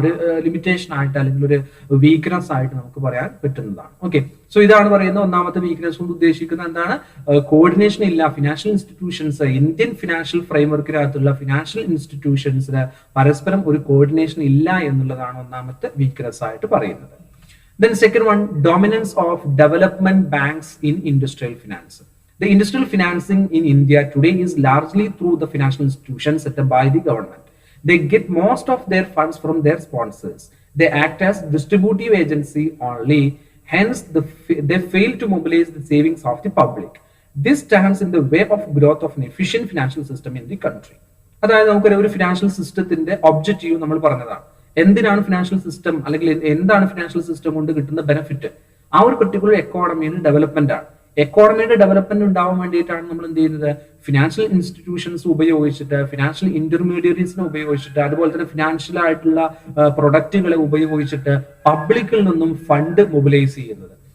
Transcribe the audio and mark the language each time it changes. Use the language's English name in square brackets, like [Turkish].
[Malayalam] ഒരു ലിമിറ്റേഷൻ ആയിട്ട് അല്ലെങ്കിൽ ഒരു വീക്ക്നെസ് ആയിട്ട് നമുക്ക് പറയാൻ പറ്റുന്നതാണ്. ഓക്കെ, സോ ഇതാണ് പറയുന്ന ഒന്നാമത്തെ വീക്ക്നെസ് കൊണ്ട് ഉദ്ദേശിക്കുന്നത് എന്താണ്, കോർഡിനേഷൻ ഇല്ല. Financial institutions, Indian financial ഫ്രെയിംവർക്കിനകത്തുള്ള financial ഇൻസ്റ്റിറ്റ്യൂഷൻസിന് പരസ്പരം ഒരു കോർഡിനേഷൻ ഇല്ല എന്നുള്ളതാണ് ഒന്നാമത്തെ വീക്ക്നെസ് ആയിട്ട് പറയുന്നത്. [English] Then second one, dominance of development banks in industrial finance. The industrial financing in India today is largely through the financial institutions set up by the government. They get most of their funds from their sponsors. They act as distributive agency only. Hence, they fail to mobilize the savings of the public. This stands in the way of growth of an efficient financial system in the country. [Malayalam] അതായത് നമുക്കൊരു ഒരു financial സിസ്റ്റത്തിന്റെ objective നമ്മൾ പറഞ്ഞതാണ്. എന്തിനാണ് financial system അല്ലെങ്കിൽ എന്താണ് financial system കൊണ്ട് കിട്ടുന്ന ബെനിഫിറ്റ്, ആ ഒരു പെർട്ടിക്കുലർ എക്കോണമിയുടെ ഡെവലപ്മെന്റ് ആണ്. എക്കോണമിയുടെ ഡെവലപ്മെന്റ് ഉണ്ടാവാൻ വേണ്ടിയിട്ടാണ് നമ്മൾ എന്ത് ചെയ്യുന്നത്, ഫിനാൻഷ്യൽ ഇൻസ്റ്റിറ്റ്യൂഷൻസ് ഉപയോഗിച്ചിട്ട്, ഫിനാൻഷ്യൽ ഇന്റർമീഡിയറീസിനെ ഉപയോഗിച്ചിട്ട്, അതുപോലെ തന്നെ ഫിനാൻഷ്യൽ ആയിട്ടുള്ള പ്രൊഡക്റ്റുകളെ ഉപയോഗിച്ചിട്ട് പബ്ലിക്കിൽ നിന്നും ഫണ്ട് മൊബിലൈസ് ചെയ്യുന്നത്.